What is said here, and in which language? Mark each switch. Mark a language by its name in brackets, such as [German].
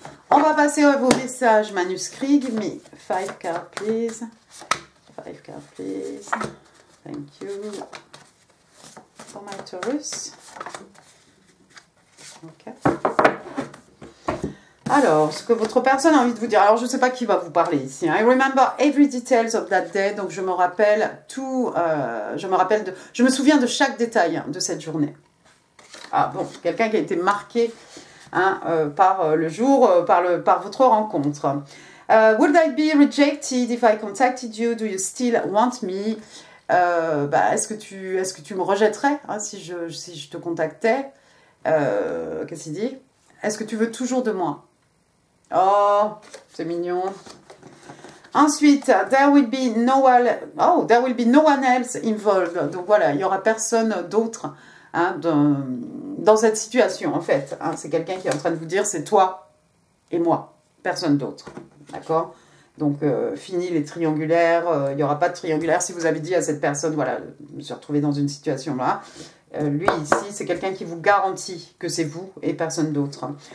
[French] On va passer à vos messages manuscrits. [English] Give me 5 cards, please. 5 cards, please. Thank you. For my Taurus. Ok. [French] Alors, ce que votre personne a envie de vous dire. Alors, je ne sais pas qui va vous parler ici. [English] Hein. I remember every details of that day. [French] Donc, je me rappelle tout. Je me souviens de chaque détail hein, de cette journée. Ah bon, quelqu'un qui a été marqué hein, par le jour, par votre rencontre. [English] Would I be rejected if I contacted you? Do you still want me? [French] Est-ce que tu me rejetterais hein, si je te contactais? Qu'est-ce qu'il dit? Est-ce que tu veux toujours de moi? Oh, c'est mignon. [English] Ensuite, there will be no one else involved. [French] Donc voilà, il n'y aura personne d'autre hein, dans cette situation en fait. Hein, c'est quelqu'un qui est en train de vous dire c'est toi et moi, personne d'autre. D'accord? Donc, fini les triangulaires, il n'y aura pas de triangulaire. Si vous avez dit à cette personne, voilà, je me suis retrouvée dans une situation là, lui ici, c'est quelqu'un qui vous garantit que c'est vous et personne d'autre.